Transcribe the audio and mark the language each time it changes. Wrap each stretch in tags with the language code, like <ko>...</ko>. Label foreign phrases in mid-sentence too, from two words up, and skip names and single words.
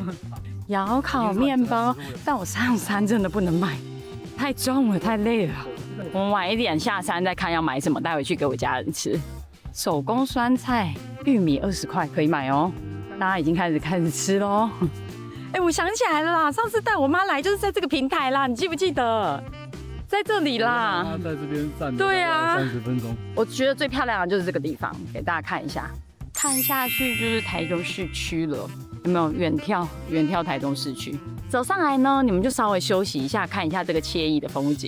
<zh>窯烤麵包，但我上山真的不能買，太重了，太累了。我們晚一點下山再看要買什麼，帶回去給我家人吃。手工酸菜，玉米20塊可以買哦。大家已經開始吃嘍。哎，我想起來了啦，上次帶我媽來就是在這個平台啦，你記不記得？在這裡啦。她在這邊站。對啊，30分鐘。我覺得最漂亮的就是這個地方，給大家看一下。看下去就是台中市區了，有沒有遠眺台中市區？走上來呢，你們就稍微休息一下，看一下這個愜意的風景。</zh>